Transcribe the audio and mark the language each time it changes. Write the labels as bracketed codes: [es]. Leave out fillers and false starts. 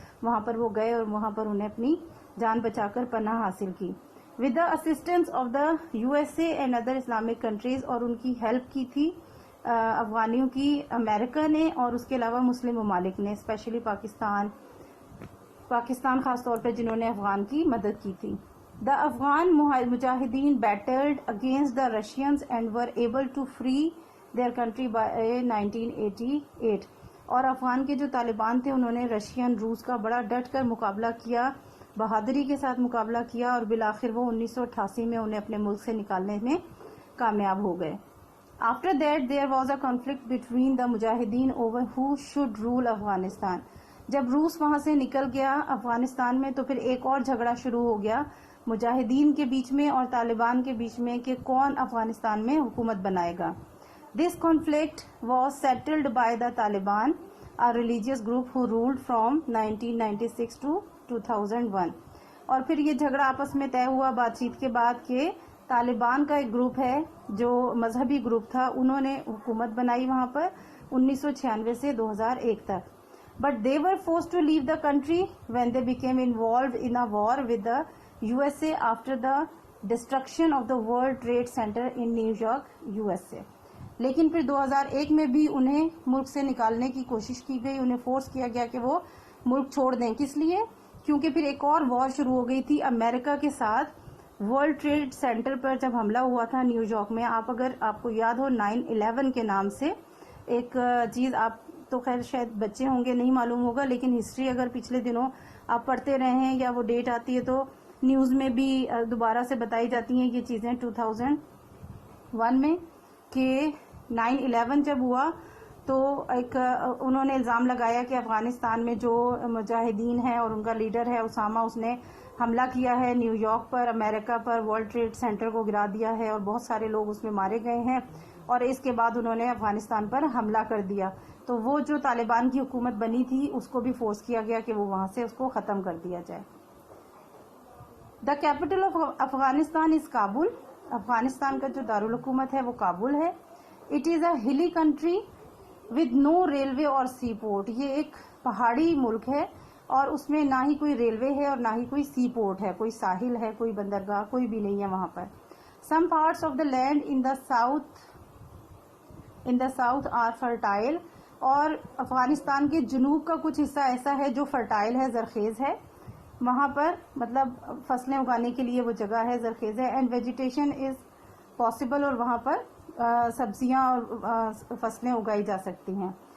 [ur] وہاں پر وہ گئے اور وہاں پر انہیں اپنی جان بچا کر پناہ حاصل کی. [en] with the assistance of the USA and other Islamic countries, [ur] اور ان کی ہیلپ کی تھی افغانیوں کی امریکہ نے اور اس کے علاوہ مسلم ممالک نے, اسپیشلی پاکستان خاص طور پہ جنہوں نے افغان کی مدد کی تھی. [en] The Afghan mujahideen battled against the Russians and were able to free their country by 1988. [ur] اور افغان کے جو طالبان تھے انہوں نے رشین روس کا بڑا ڈٹ کر مقابلہ کیا, بہادری کے ساتھ مقابلہ کیا, اور بالآخر وہ 1988 میں انہیں اپنے ملک سے نکالنے میں کامیاب ہو گئے. [en] After that there was a conflict between the mujahideen over who should rule Afghanistan. [ur] جب روس وہاں سے نکل گیا افغانستان میں تو پھر ایک اور جھگڑا شروع ہو گیا مجاہدین کے بیچ میں اور طالبان کے بیچ میں کہ کون افغانستان میں حکومت بنائے گا. [en] This conflict was settled by the Taliban, a religious group who ruled from 1996 to 2001. [ur] اور پھر یہ جھگڑا آپس میں طے ہوا بات چیت کے بعد کہ طالبان کا ایک گروپ ہے جو مذہبی گروپ تھا, انہوں نے حکومت بنائی وہاں پر 1996 سے 2001 تک. [en] But they were forced to leave the country when they became involved in a war with the USA after the destruction of the World Trade Center in New York, USA. [ur] لیکن پھر 2001 میں بھی انہیں ملک سے نکالنے کی کوشش کی گئی, انہیں فورس کیا گیا کہ وہ ملک چھوڑ دیں. کس لیے؟ کیونکہ پھر ایک اور وار شروع ہو گئی تھی امریکہ کے ساتھ. ورلڈ ٹریڈ سینٹر پر جب حملہ ہوا تھا نیو یارک میں, اگر آپ کو یاد ہو 9/11 کے نام سے ایک چیز, آپ تو خیر شاید بچے ہوں گے نہیں معلوم ہوگا, لیکن ہسٹری اگر پچھلے دنوں آپ پڑھتے رہے ہیں یا وہ ڈیٹ آتی ہے تو نیوز میں بھی دوبارہ سے بتائی جاتی ہیں یہ چیزیں 2001 میں کہ 9/11 جب ہوا تو ایک انہوں نے الزام لگایا کہ افغانستان میں جو مجاہدین ہیں اور ان کا لیڈر ہے اسامہ, اس نے حملہ کیا ہے نیو یارک پر, امریکہ پر, ورلڈ ٹریڈ سینٹر کو گرا دیا ہے اور بہت سارے لوگ اس میں مارے گئے ہیں, اور اس کے بعد انہوں نے افغانستان پر حملہ کر دیا. تو وہ جو طالبان کی حکومت بنی تھی اس کو بھی فورس کیا گیا کہ وہ وہاں سے اس کو ختم کر دیا جائے. [en] The capital of Afghanistan is Kabul. [ur] افغانستان کا جو دارالحکومت ہے وہ کابل ہے. [en] It is a hilly country with no railway اور sea port. [ur] یہ ایک پہاڑی ملک ہے اور اس میں نہ ہی کوئی ریلوے ہے اور نہ ہی کوئی سی پورٹ ہے, کوئی ساحل ہے, کوئی بندرگاہ, کوئی بھی نہیں ہے وہاں پر. [en] Some parts of the land in the south are fertile. [ur] اور افغانستان کے جنوب کا کچھ حصہ ایسا ہے جو فرٹائل ہے, زرخیز ہے. وہاں پر مطلب فصلیں اگانے کے لیے وہ جگہ ہے, زرخیز ہے. [en] and vegetation is possible, [ur] اور وہاں پر سبزیاں اور فصلیں اگائی جا سکتی ہیں.